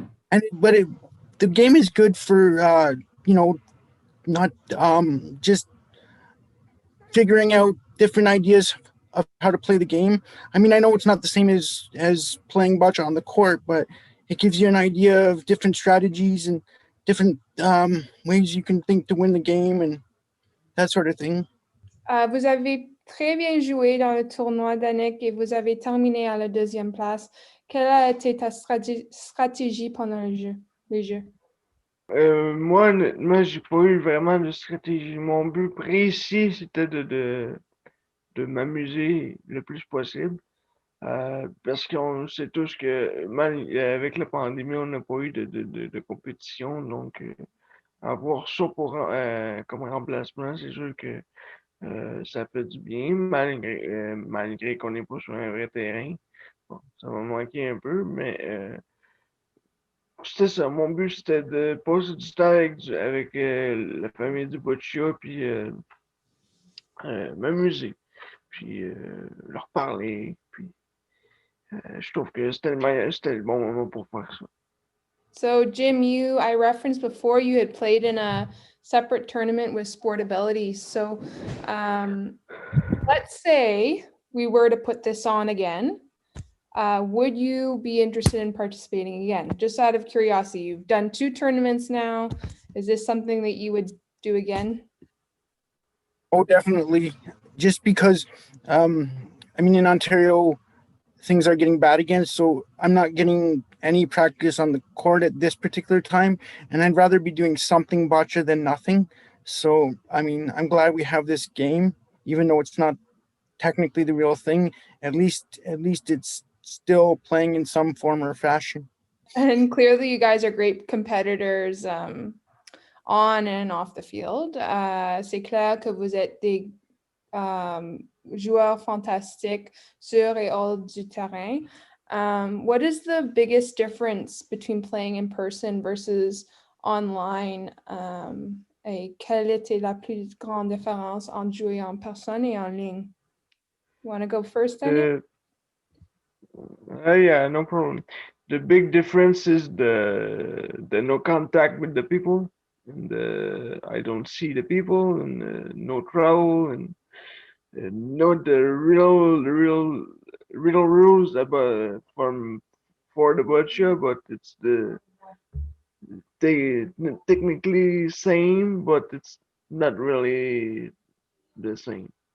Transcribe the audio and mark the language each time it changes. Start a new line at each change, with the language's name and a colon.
English: The game is good for not just figuring out different ideas of how to play the game. I mean, I know it's not the same as playing bocce on the court, but it gives you an idea of different strategies and different ways you can think to win the game and that sort of thing.
French: Vous avez très bien joué dans le tournoi, Danik, et vous avez terminé à la deuxième place. Quelle a été ta stratégie pendant les jeux? Moi, honnêtement, j'ai pas eu vraiment de stratégie. Mon but précis, c'était de m'amuser le plus possible. Parce qu'on sait tous que avec la pandémie, on n'a pas eu de compétition. Donc, avoir ça comme remplacement, c'est sûr que ça fait du bien, malgré qu'on n'est pas sur un vrai terrain. Bon, ça m'a manqué un peu, mais c'était ça. Mon but, c'était de passer du temps avec la famille du Boccia, puis m'amuser, puis leur parler. Puis je trouve que c'était le bon moment pour faire ça.
English: So, Jim, I referenced before you had played in a separate tournament with Sportability. So, let's say we were to put this on again. Would you be interested in participating again? Just out of curiosity, you've done 2 tournaments now. Is this something that you would do again? Oh, definitely. Just because, I mean, in Ontario, things are getting bad again, so I'm not getting any practice on the court at this particular time, and I'd rather be doing something bocce than nothing. So, I mean, I'm glad we have this game, even though it's not technically the real thing. At least it's still playing in some form or fashion. And clearly you guys are great competitors on and off the field.
French: C'est clair que vous êtes des joueurs fantastiques sur et hors du terrain.
English: What is the biggest difference between playing in person versus online?
French: Et quelle était la plus grande différence entre jouer en personne et en ligne?
English: You want to go first, Daniel? Yeah, no problem. The big difference is the no contact with the people, and I don't see the people, and no travel, and not the real rules about for the boccia, but it's they technically same, but it's not really the same.